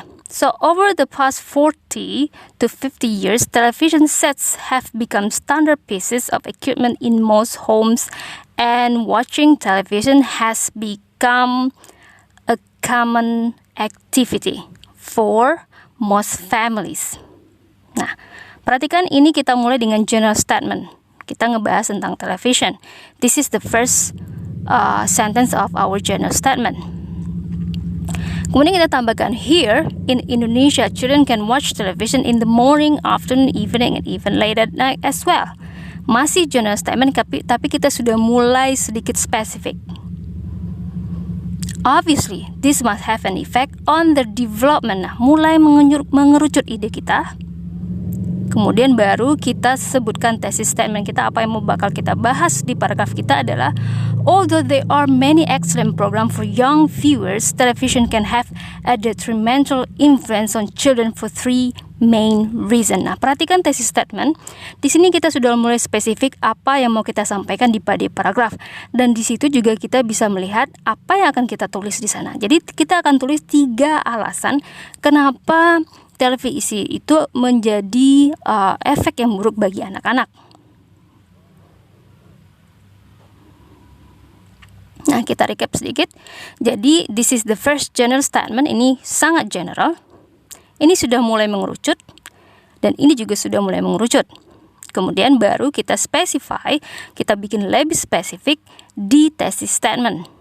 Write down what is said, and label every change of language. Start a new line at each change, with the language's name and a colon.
English: So over the past 40 to 50 years, television sets have become standard pieces of equipment in most homes, and watching television has become a common activity for most families.
Indonesian: Nah, perhatikan ini kita mulai dengan general statement. Kita ngebahas tentang television.
English: This is the first sentence of our general statement. Kemudian kita tambahkan here, in Indonesia, children can watch television in the morning, afternoon, evening, and even late at night as well.
Indonesian: Masih general statement, tapi kita sudah mulai sedikit spesifik.
English: Obviously, this must have an effect on the development.
Indonesian: Nah, mulai mengerucut ide kita. Kemudian baru kita sebutkan thesis statement kita. Apa yang mau bakal kita bahas di paragraf kita adalah,
English: although there are many excellent programs for young viewers, television can have a detrimental influence on children for three main reason.
Indonesian: Nah, perhatikan thesis statement. Di sini kita sudah mulai spesifik apa yang mau kita sampaikan di paragraf, dan di situ juga kita bisa melihat apa yang akan kita tulis di sana. Jadi kita akan tulis 3 alasan kenapa televisi itu menjadi efek yang buruk bagi anak-anak. Nah, kita recap sedikit.
English: Jadi, this is the first general statement.
Indonesian: Ini sangat general. Ini sudah mulai mengerucut, dan ini juga sudah mulai mengerucut. Kemudian baru kita specify, kita bikin lebih spesifik di thesis statement.